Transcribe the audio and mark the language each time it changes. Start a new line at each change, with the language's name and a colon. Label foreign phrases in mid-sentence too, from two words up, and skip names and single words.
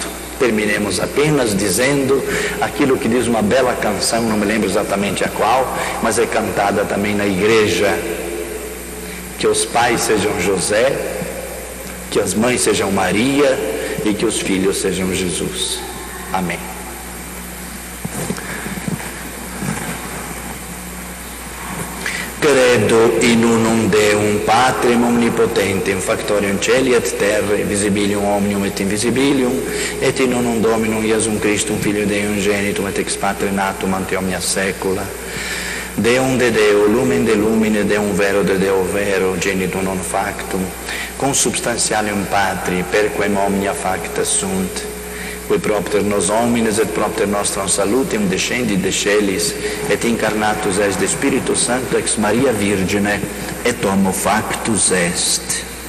Portuguese: Terminemos apenas dizendo aquilo que diz uma bela canção, não me lembro exatamente a qual, mas é cantada também na igreja: que os pais sejam José, que as mães sejam Maria e que os filhos sejam Jesus. Amém.
Latin: Credo in unum Deum, Patrem omnipotentem, factorium celi et terrae, visibilium omnium et invisibilium, et in unum Dominum Iesum Christum, Filio Dei Ungenitum, et ex Patre natum ante omnia saecula, Deum de Deo, lumen de lumine, Deum vero de Deo vero, genitum non factum, consubstantialium Patri, perquem omnia facta sunt, qui propter nos homines et propter nostram salutium descendit de celis, et incarnatus est de Spiritus Sancto ex Maria Virgine, et homo factus est.